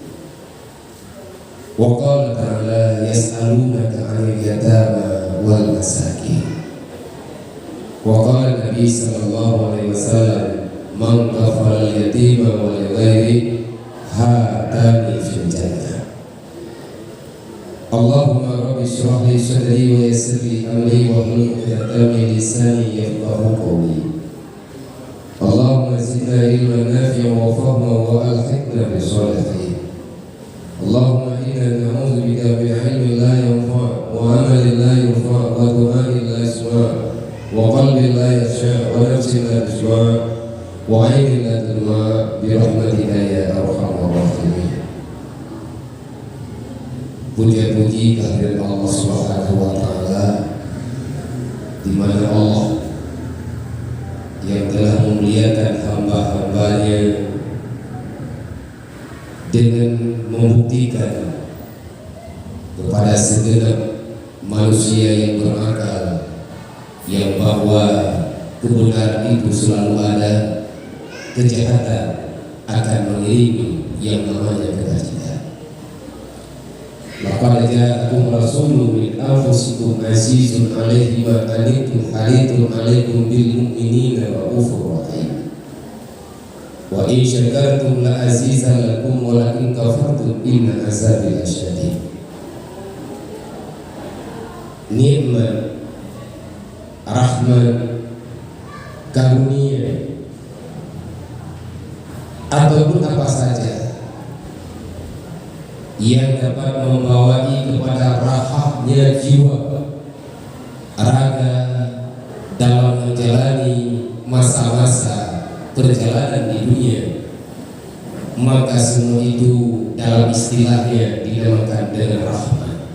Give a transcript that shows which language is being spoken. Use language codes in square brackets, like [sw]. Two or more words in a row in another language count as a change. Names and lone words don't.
[ar] وقال تعالى يسألونك عن اليتامى والمساكين. وقال نبي صلى الله عليه وسلم من كفل اليتيم ولغيره هاتين في الجنة. اللهم رب اشرح لي صدري ويسر لي أمري واحلل عقدة من لساني يفقهوا قولي. اللهم زدنا علما نافعا وفهما وألحقنا بالصالحين. اللهم إنا نعوذ بك من علم لا ينفع وعمل لا يرفع ودعاء لا يسمع وقلب لا يخشع ونفس لا تشبع وعين لا تدمع برحمتك يا أرحم الراحمين. [id] Puji-puji kehadirat Allah [ar] سبحانه وتعالى, [id] di mana Allah yang telah memuliakan hamba-hambanya dengan membuktikan kepada segenap manusia yang berakal yang bahwa kebenaran itu selalu ada, kejahatan akan mengiringi yang namanya kebajikan. [ar] لقد جاءكم رسول من أنفسكم عزيز عليه ما عنتم حريص عليكم بالمؤمنين رءوف رحيم. وإن شكرتم لأزيدنكم ولئن كفرتم إن عذابي لشديد. [id] Nikmat, rahmat, karunia ataupun apa saja yang dapat membawai kepada rahahnya jiwa raga dalam menjalani masa-masa perjalanan di dunia, maka semua itu dalam istilahnya dinamakan dengan rahmat.